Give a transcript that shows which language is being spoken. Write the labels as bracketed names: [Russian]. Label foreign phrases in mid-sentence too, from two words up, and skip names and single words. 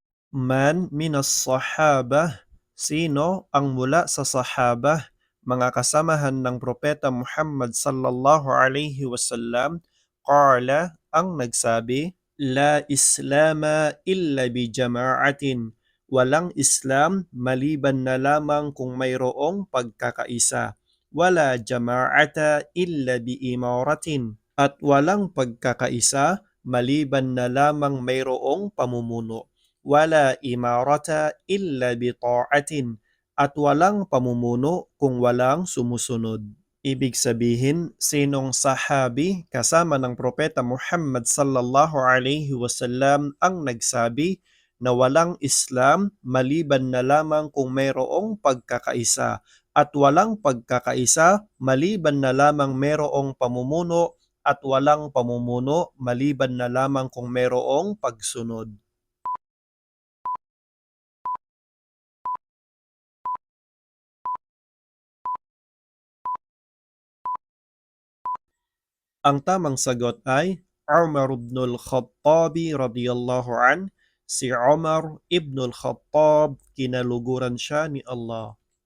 [Arabic] من من الصحابة, [Filipino] sino ang mula sa sahabah, mga kasamahan ng Propeta Muhammad [Arabic] صلى الله عليه وسلم, [Filipino] qala ang nagsabi, [Arabic] لا إسلام إلا بجماعة, [Filipino] walang Islam maliban na lamang kung mayroong pagkakaisa. [Arabic] ولا جماعة إلا بإمارة, [Filipino] at walang pagkakaisa maliban na lamang mayroong pamumuno. [Arabic] ولا إمارة إلا بطاعة, [Filipino] at walang pamumuno kung walang sumusunod. Ibig sabihin, sinong sahabi kasama ng Propeta Muhammad [Arabic] صلى الله عليه وسلم [Filipino] ang nagsabi na walang Islam maliban na lamang kung mayroong pagkakaisa, at walang pagkakaisa maliban na lamang mayroong pamumuno, at walang pamumuno maliban na lamang kung mayroong pagsunod. Ang tamang sagot ay Umar ibn al-Khattab [Arabic] رضي الله عن. [Filipino] Si Umar ibn al-Khattab, kinaluguran siya ni Allah.